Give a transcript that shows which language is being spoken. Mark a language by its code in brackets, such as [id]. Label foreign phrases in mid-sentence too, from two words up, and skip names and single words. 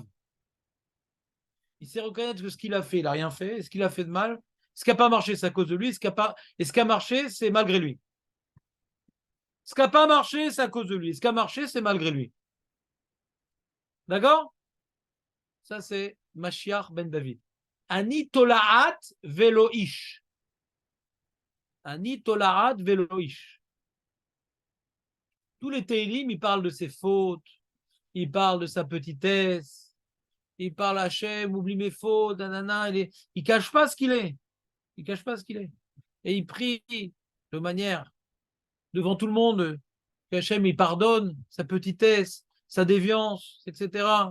[fr] Il sait reconnaître que ce qu'il a fait, il n'a rien fait. Ce qu'il a fait de mal, ce qui n'a pas marché, c'est à cause de lui. Et ce qui a marché, c'est malgré lui. Ce qui n'a pas marché, c'est à cause de lui. Ce qui a marché, c'est malgré lui. D'accord? Ça, c'est Mashiach ben David. [he] אני תולעת ולא איש. אני תולעת ולא איש. [fr] Tous les Teilim, ils parlent de ses fautes, ils parlent de sa petitesse, ils parlent Hachem, oublie mes fautes, nanana. Il ne cache pas ce qu'il est. Il ne cache pas ce qu'il est. Et il prie de manière, devant tout le monde, qu'Hachem il pardonne sa petitesse, sa déviance, etc.